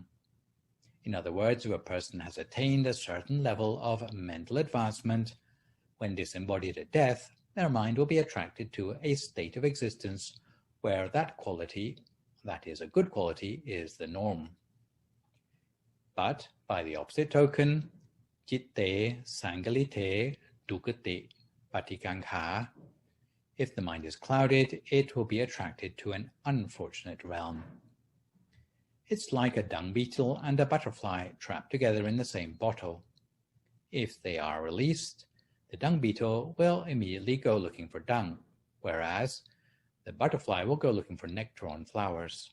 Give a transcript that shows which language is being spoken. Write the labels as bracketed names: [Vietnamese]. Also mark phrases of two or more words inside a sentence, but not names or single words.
[English] In other words, if a person has attained a certain level of mental advancement, when disembodied at death, their mind will be attracted to a state of existence where that quality, that is a good quality, is the norm. But by the opposite token, [Pali] citte sangalite dukati patikankha, [English] if the mind is clouded, it will be attracted to an unfortunate realm. It's like a dung beetle and a butterfly trapped together in the same bottle. If they are released, the dung beetle will immediately go looking for dung, whereas the butterfly will go looking for nectar on flowers.